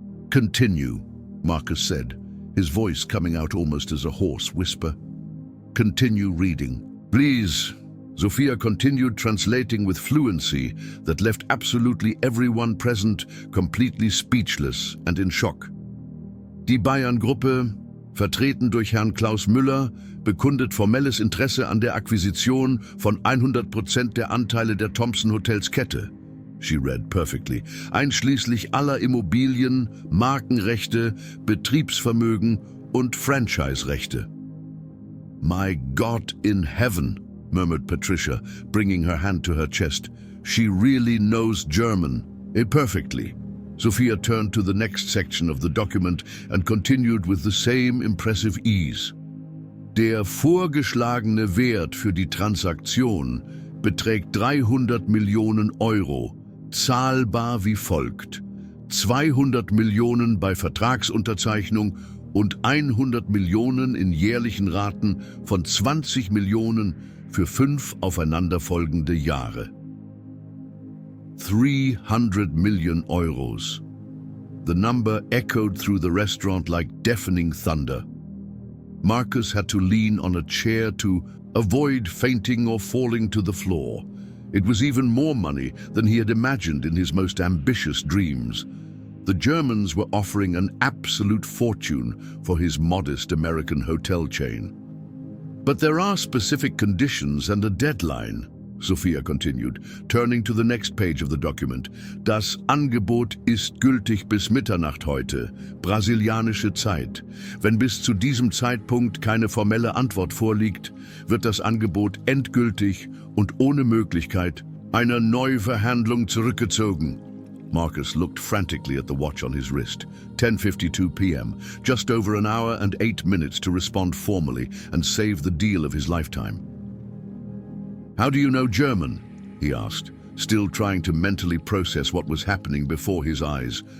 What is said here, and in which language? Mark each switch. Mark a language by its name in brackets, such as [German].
[English] "Continue," Marcus said, his voice coming out almost as a hoarse whisper. "Continue reading, please." Sophia continued, translating with fluency that left absolutely everyone present completely speechless and in shock. [German] Die Bayern-Gruppe, vertreten durch Herrn Klaus Müller, bekundet formelles Interesse an der Akquisition von 100% der Anteile der Thompson Hotels Kette. [English] She read perfectly. [German] Einschließlich aller Immobilien, Markenrechte, Betriebsvermögen und Franchise-Rechte. [English] "My God in heaven," murmured Patricia, bringing her hand to her chest. "She really knows German. Perfectly." Sophia turned to the next section of the document and continued with the same impressive ease. [German] Der vorgeschlagene Wert für die Transaktion beträgt 300 Millionen Euro, zahlbar wie folgt: 200 Millionen bei Vertragsunterzeichnung und 100 Millionen in jährlichen Raten von 20 Millionen für 5 aufeinanderfolgende Jahre. [English] 300 million euros. The number echoed through the restaurant like deafening thunder. Marcus had to lean on a chair to avoid fainting or falling to the floor. It was even more money than he had imagined in his most ambitious dreams. The Germans were offering an absolute fortune for his modest American hotel chain. "But there are specific conditions and a deadline," Sophia continued, turning to the next page of the document. [German] "Das Angebot ist gültig bis Mitternacht heute, brasilianische Zeit. Wenn bis zu diesem Zeitpunkt keine formelle Antwort vorliegt, wird das Angebot endgültig und ohne Möglichkeit einer Neuverhandlung zurückgezogen." [English] Marcus looked frantically at the watch on his wrist. 10:52 p.m., just over an hour and 8 minutes to respond formally and save the deal of his lifetime. "How do you know German?" he asked, still trying to mentally process what was happening before his eyes.